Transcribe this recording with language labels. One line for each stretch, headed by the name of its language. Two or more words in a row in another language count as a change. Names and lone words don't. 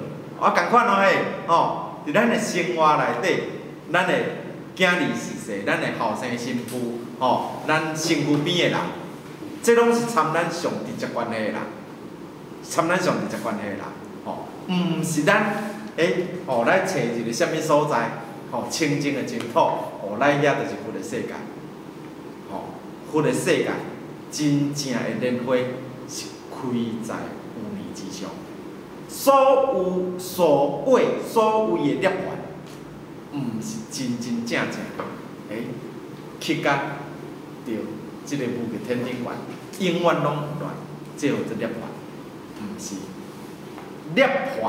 Min Nan Chinese: 共款伫咱的生活内底，咱的囝儿媳妇，咱的后生媳妇，咱身躯边的人，这拢是参咱上直接关系的人，参咱上直接关系的人，毋是咱来找一个啥物所在，清净的净土，来遐就是佛的世界，佛的世界真正的莲花是开在有念之上。所谓的涅槃，毋是真正去到即个无极天顶观，永远拢有来，这叫做涅槃，毋是涅槃。